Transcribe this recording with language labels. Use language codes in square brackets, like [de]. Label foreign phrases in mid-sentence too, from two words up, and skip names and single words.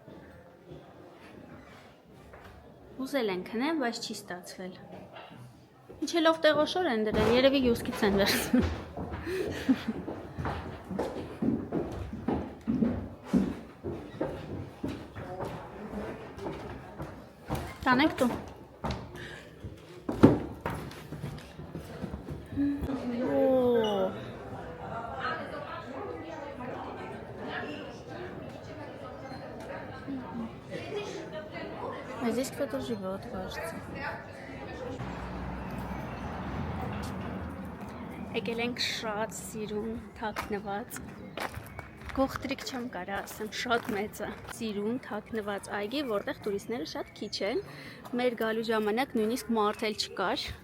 [hy] Ուզել են քնել, բայց չի ստացվել։ Ինչելով տեղոշոր են դրել, երևի յուսկից են վերցնում։ Տանեք դու։ [ru] Здесь кто-то живет, кажется. [hy] Եկել ենք շատ սիրուն, թաքնված, գողտրիկ չեմ կարա ասեմ, շատ մեծ է, սիրուն, թաքնված այգի, որտեղ տուրիստները շատ քիչ են, մեր գալու ժամանակ նույնիսկ մարդ էլ չկար,